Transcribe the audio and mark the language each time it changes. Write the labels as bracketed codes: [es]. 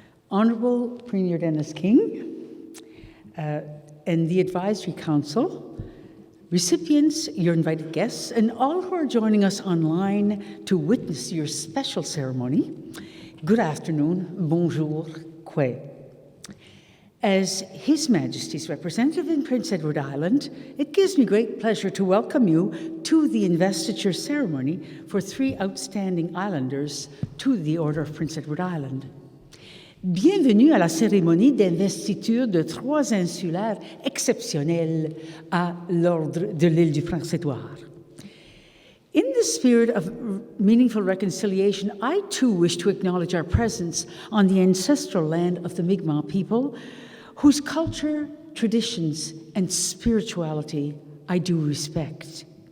[en] Honourable Premier Dennis King and the Advisory Council, recipients, your invited guests, and all who are joining us online to witness your special ceremony, good afternoon, [fr] bonjour, que. [en] As His Majesty's representative in Prince Edward Island, it gives me great pleasure to welcome you to the investiture ceremony for 3 outstanding islanders to the Order of Prince Edward Island. [fr] Bienvenue à la cérémonie d'investiture de 3 insulaires exceptionnels à l'Ordre de l'île du Prince-Édouard. [en] In the spirit of meaningful reconciliation, I too wish to acknowledge our presence on the ancestral land of the Mi'kmaq people, whose culture, traditions, and spirituality I do respect.